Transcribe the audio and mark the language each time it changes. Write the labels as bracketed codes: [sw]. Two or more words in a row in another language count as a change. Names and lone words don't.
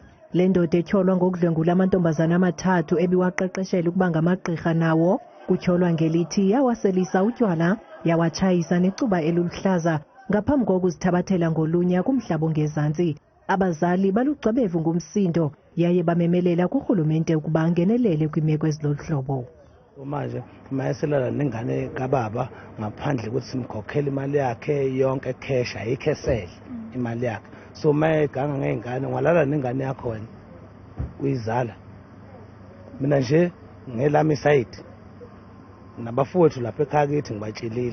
[xh] Le ndoda etyholwa ngokudlwengula amantombazana amathathu ebiwaqeqeshela ukuba ngamagqirha nawo kutyholwa ngelithi yawaselisa utywala yawatshayisa necuba eluluhlaza ngaphambi kokuzithabathela ngolunya kumhlaba ongezantsi. Abazali balugcebevu ngumsindo yaye bamemelela kurhulumente ukuba angenelele kwimeko ezilolu hlobo. [zu] Manje mayeselala nengane kababa ngaphandle ukuthi simkhokhele imali yakhe yonke cash ayikho esele imali yakhe. So mayeganga ngengane walala nengane yakho wena uyizala. Mina nje ngelami side nabafowethu lapha ekhaya kithi ngibatshelile.